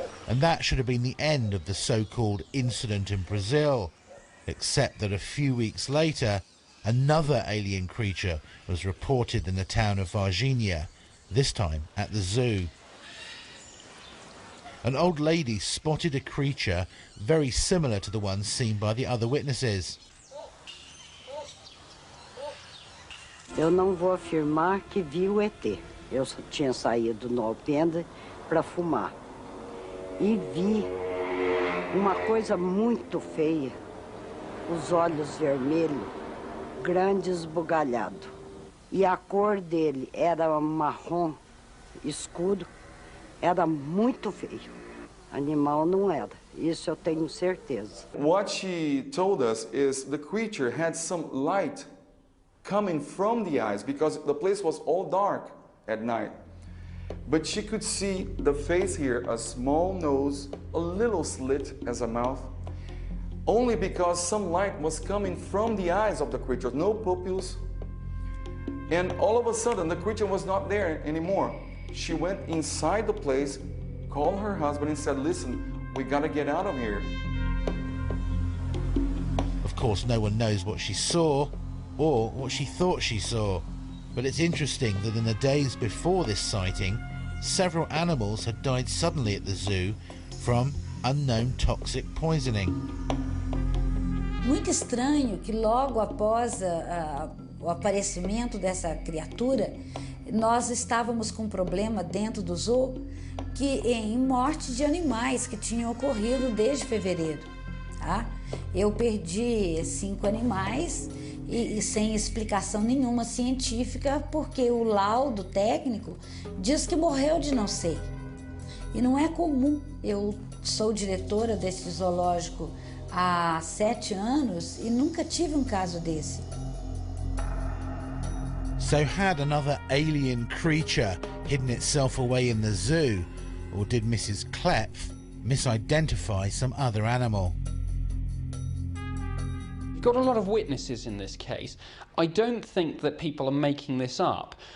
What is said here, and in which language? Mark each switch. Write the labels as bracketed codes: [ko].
[en] And that should have been the end of the so-called incident in Brazil, except that a few weeks later, another alien creature was reported in the town of Virginia, this time at the zoo. An old lady spotted a creature very similar to the one seen by the other witnesses. [pt] Eu não vou afirmar que vi o ET. Eu tinha saído no alpendre para fumar. E vi uma coisa muito feia, os olhos vermelhos, grande esbugalhado. E a cor dele era marrom escuro, era muito feio. Animal não era, isso eu tenho certeza. [en] What she told us is the creature had some light coming from the eyes because the place was all dark at night. But she could see the face here, a small nose, a little slit as a mouth, only because some light was coming from the eyes of the creature, no pupils. And all of a sudden, the creature was not there anymore. She went inside the place, called her husband and said, listen, we gotta get out of here. Of course, no one knows what she saw or what she thought she saw. But it's interesting that in the days before this sighting, several animals had died suddenly at the zoo from unknown toxic poisoning. [pt] Muito estranho que logo após o aparecimento dessa criatura, nós estávamos com um problema dentro do zoo em morte de animais que tinham ocorrido desde fevereiro. Tá? Eu perdi 5 animais e sem explicação nenhuma científica, porque o laudo técnico diz que morreu de não sei. E não é comum. Eu sou diretora desse zoológico há 7 anos e nunca tive um caso desse. [en] So had another alien creature hidden itself away in the zoo, or did Mrs. Klepf misidentify some other animal? You've got a lot of witnesses in this case. I don't think that people are making this up.